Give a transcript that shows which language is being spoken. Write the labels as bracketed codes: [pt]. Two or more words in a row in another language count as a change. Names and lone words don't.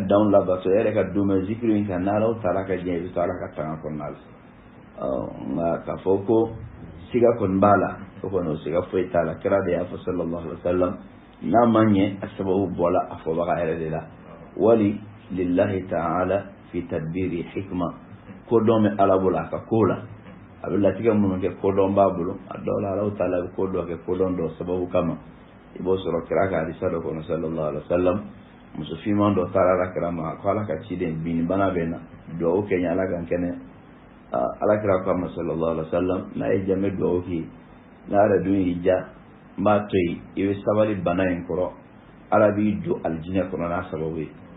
[bm] dan labato e yɛrɛ ka dumɛ zikiri in kan n'ala taara ka diɲɛ i bɛ to ala ka tanga kɔnɔna la nka k'a fɔ ko siga kɔni b'a la o kɔni o siga foyi t'a la kira de y'a fɔ sallallahu [ar] عليه وسلم [bm] n'a ma ɲɛ a sababu bɔla a fɔbaga yɛrɛ de la [ar] ولله تعالى في تدبير حكمة [bm] ko dɔn bɛ ala bolo a ka ko la a bɛ latigɛ minnu kɛ ko dɔn b'a bolo a dɔw la ala ta'ala bɛ ko dɔ kɛ ko dɔn dɔ sababu kama i b'o sɔrɔ kira ka hadisa dɔ kɔnɔ [ar] صلى الله عليه وسلم [bm] muso finman dɔ taara ala kira ma ko ala ka ciden bin bana bɛ na duwawu kɛ n ye ala kan kɛnɛ ala kira ko a ma [ar] صلى الله عليه وسلم [bm] n'a ye jɛmɛ duwawu k'i n'a yɛrɛ dun y'i ja n b'a to yen i bɛ sabali bana in kɔrɔ ala b'i don alijinɛ kɔnɔ n'a sababu ye